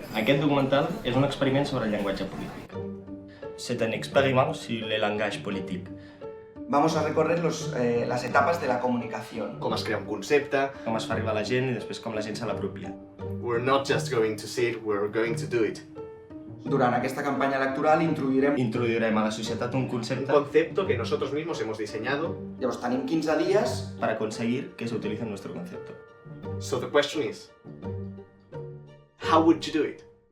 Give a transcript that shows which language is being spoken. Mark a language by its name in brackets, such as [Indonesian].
[Catalan] Aquest documental és un experiment sobre el llenguatge polític. [French] C'est un expériment sur le langage politique. [Spanish] Vamos a recorrer las etapas de la comunicación. [Catalan] Com es crea un concepte. Com es fa arribar a la gent i després com la gent se l'apropia. [English] We're not just going to see it, we're going to do it. [Catalan] Durant aquesta campanya electoral introduirem a la societat un concepte. [Spanish] Un concepto que nosotros mismos hemos diseñado. [Catalan] Llavors tenim 15 dies [Spanish] para conseguir que se utilice nuestro concepto. [English] So the question is, how would you do it?